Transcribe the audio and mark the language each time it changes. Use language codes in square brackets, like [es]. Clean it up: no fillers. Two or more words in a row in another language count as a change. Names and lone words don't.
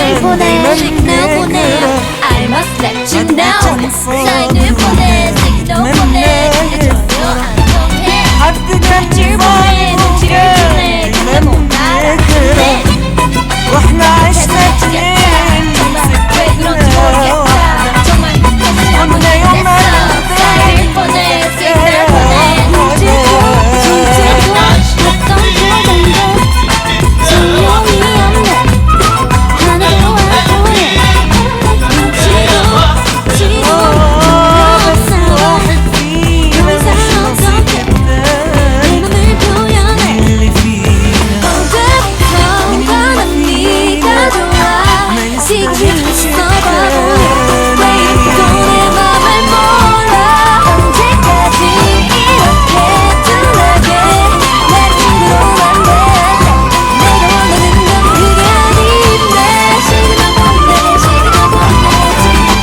[ko] 보내 시그널 보내 [en] I must let you know [ko] 사인을 보내 시그널 보내 근데 전혀 안 통해 눈치를 보내 눈치를 주네 근데 못 알아듣네 [ar] واحنا عشنا [ko] 미치겠다 정말 왜 그런지 모르겠다 정말 다시 한번 해냈어 사인을 보내 시그널 보내 눈치도 손짓도 어떤 표정도 소용이 없네 하나도 안 통해 눈치도 지도 없어 더 이상 어떻게 내 맘을 표현해 [ar] اللي فينا [ko] 언제부턴가 난 네가 좋아 지키겠어 바보야 왜 이렇게 내 맘을 몰라 언제까지 이렇게 둔하게 내 친구로만 대할래 내가 원하는 건 그게 아닌데 시그널 보내 시그널 보내지